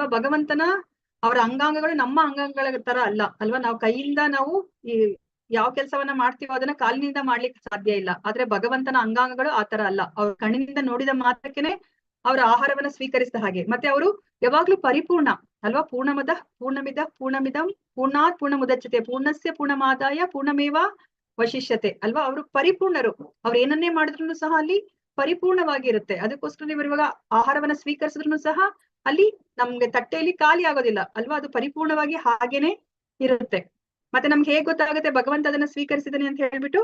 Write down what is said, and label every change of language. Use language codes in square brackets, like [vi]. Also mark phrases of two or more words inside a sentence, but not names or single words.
[kn] ಭಗವಂತನ ಅವರ ಅಂಗಾಂಗಗಳು ನಮ್ಮ ಅಂಗಾಂಗಗಳ ತರ ಅಲ್ಲ ಅಲ್ವಾ? ನಾವು ಕೈಯಿಂದ ನಾವು ಈ ಯಾವ ಕೆಲಸವನ್ನ ಮಾಡ್ತೀವೋ ಅದನ್ನ ಕಾಲಿನಿಂದ ಮಾಡ್ಲಿಕ್ಕೆ ಸಾಧ್ಯ ಇಲ್ಲ. ಆದ್ರೆ ಭಗವಂತನ ಅಂಗಾಂಗಗಳು ಆತರ ಅಲ್ಲ. ಅವ್ರ ಕಣ್ಣಿನಿಂದ ನೋಡಿದ ಮಾತ್ರಕ್ಕೇನೆ ಅವರ ಆಹಾರವನ್ನ ಸ್ವೀಕರಿಸಿದ ಹಾಗೆ. ಮತ್ತೆ ಅವರು ಯಾವಾಗ್ಲೂ ಪರಿಪೂರ್ಣ ಅಲ್ವಾ? [sa] ಪೂರ್ಣಮಿದಂ ಪೂರ್ಣಾತ್ ಪೂರ್ಣಮುದಚ್ಯತೆ ಪೂರ್ಣಸ್ಯ ಪೂರ್ಣಮಾದಾಯ ಪೂರ್ಣಮೇವ ವಶಿಷ್ಯತೆ [kn] ಅಲ್ವಾ? ಅವರು ಪರಿಪೂರ್ಣರು. ಅವ್ರು ಏನನ್ನೇ ಮಾಡಿದ್ರು ಸಹ ಅಲ್ಲಿ ಪರಿಪೂರ್ಣವಾಗಿರುತ್ತೆ. ಅದಕ್ಕೋಸ್ಕರ ನೀವು ಇವಾಗ ಆಹಾರವನ್ನ ಸ್ವೀಕರಿಸಿದ್ರು ಸಹ ಅಲ್ಲಿ ನಮ್ಗೆ ತಟ್ಟೆಯಲ್ಲಿ ಖಾಲಿ ಆಗೋದಿಲ್ಲ ಅಲ್ವಾ? ಅದು ಪರಿಪೂರ್ಣವಾಗಿ ಹಾಗೇನೆ ಇರುತ್ತೆ. ಮತ್ತೆ ನಮ್ಗೆ ಹೇಗ್ ಗೊತ್ತಾಗುತ್ತೆ ಭಗವಂತ ಅದನ್ನ ಸ್ವೀಕರಿಸಿದಾನೆ ಅಂತ ಹೇಳ್ಬಿಟ್ಟು?